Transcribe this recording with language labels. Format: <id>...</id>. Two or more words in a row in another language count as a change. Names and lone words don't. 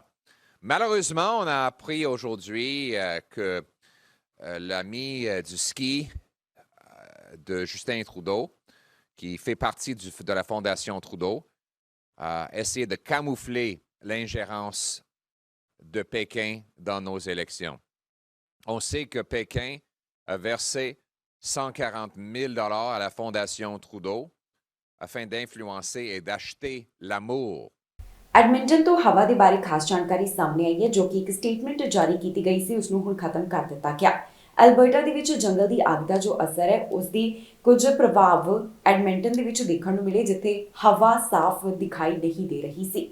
<fr>Malheureusement, on a appris aujourd'hui que l'ami du ski de Justin Trudeau, qui fait partie de la Fondation Trudeau, a essayé de camoufler l'ingérence de Pékin dans nos élections. On sait que Pékin a versé $140 000 à la Fondation Trudeau afin d'influencer et d'acheter l'amour.</fr> <pa>ਐਡਮਿੰਟਨ ਤੋਂ ਹਵਾ ਦੇ ਬਾਰੇ ਖਾਸ ਜਾਣਕਾਰੀ ਸਾਹਮਣੇ ਆਈ ਹੈ, ਜੋ ਕਿ ਇੱਕ ਸਟੇਟਮੈਂਟ ਜਾਰੀ ਕੀਤੀ ਗਈ ਸੀ, ਉਸ ਨੂੰ ਹੁਣ ਖਤਮ ਕਰ ਦਿੱਤਾ ਗਿਆ। ਐਲਬਰਟਾ ਦੇ ਵਿੱਚ ਜੰਗਲ ਦੀ ਅੱਗ ਦਾ ਜੋ ਅਸਰ ਹੈ, ਉਸ ਦੀ ਕੁਝ ਪ੍ਰਭਾਵ ਐਡਮਿੰਟਨ ਦੇ ਵਿੱਚ ਦੇਖਣ ਨੂੰ ਮਿਲੇ, ਜਿੱਥੇ ਹਵਾ ਸਾਫ਼ ਦਿਖਾਈ ਨਹੀਂ ਦੇ ਰਹੀ ਸੀ।</pa>